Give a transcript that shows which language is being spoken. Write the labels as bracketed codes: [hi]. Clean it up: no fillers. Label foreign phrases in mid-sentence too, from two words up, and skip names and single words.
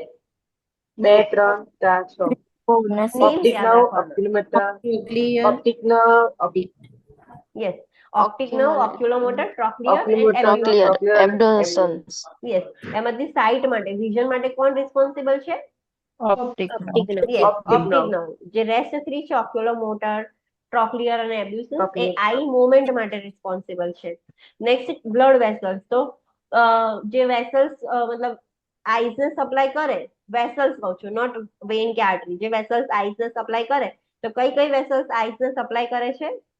[en] 2, 3, 4, 6. Bonus. નેમ ઓપ્ટિક [gu] યાદ [en] નર્વ, [gu] રાખવાના. [en] ઓક્યુલોમોટર, Nuclear. optic nerve, યસ. optic nerve, oculomotor, trochlear and ઓક્યુલોમોટર, એબ્ડ્યુસન. ટ્રોક્લિયર અને Abducens. યસ. [gu] એમાંથી સાઇટ માટે, વિઝન માટે કોણ રિસ્પોન્સિબલ છે? [en] ઓપ્ટિક. Optic nerve. યસ, Optic ઓપ્ટિક nerve. નર્વ. [gu] જે રેસ્ટ 3 છે [en] oculomotor, trochlear [gu] અને એબ્ડ્યુસન એ [en] Trochlear. eye movement [gu] માટે રિસ્પોન્સિબલ છે. [en] next blood vessels. [gu] તો જે વેસલ્સ મતલબ આઈઝ ને સપ્લાય કરે, વેસલ્સ કહું છું, [en] not vein [gu] કે આર્ટરી, જે વેસલ્સ આઈઝ ને સપ્લાય કરે, તો કઈ કઈ વેસલ્સ આઈઝ ને સપ્લાય કરે છે?